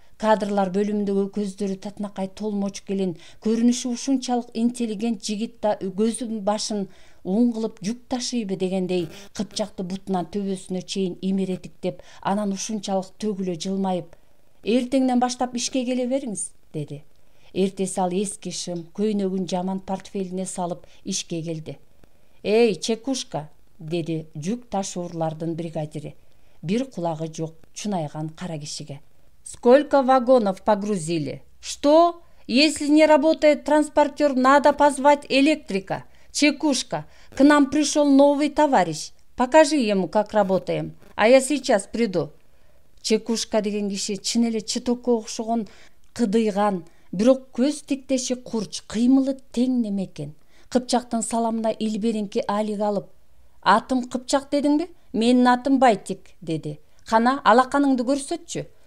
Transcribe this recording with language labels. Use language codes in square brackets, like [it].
[ky] Кадрлар бөлүмүндөгү көздөрү татынакай толмоч келин, көрүнүшү ушунчалык интеллигент жигит да көзүн башын уң кылып жүк ташыйбы дегендей Кыпчакты бутунан төбөсүнө чейин имеретиктеп, анан ушунчалык төгүлө жылмайып, эртеңден баштап ишке келе бериңиз, деди. Эртеси ал эски шым, көйнөгүн жаман портфелине салып ишке келди. Чекушка, деди жүк ташуурлардын бригадири. бир кулагы жок чунайган кара кишиге. [ru] Сколько вагонов погрузили? Что? Если не работает транспортер, надо позвать электрика. Чекушка, к нам пришел новый товарищ. Покажи ему, как работаем, а я сейчас приду. [ky] Чекушка деген киши чын эле чытокко окшогон кыдыйган, бирок көз тиктеши курч, кыймылы тең неме экен. Кыпчактын саламына илберинки алик алып: "Атым Кыпчак дедиңби? Менин атым Байтик", деди. "Кана, алаканыңды көрсөтчү".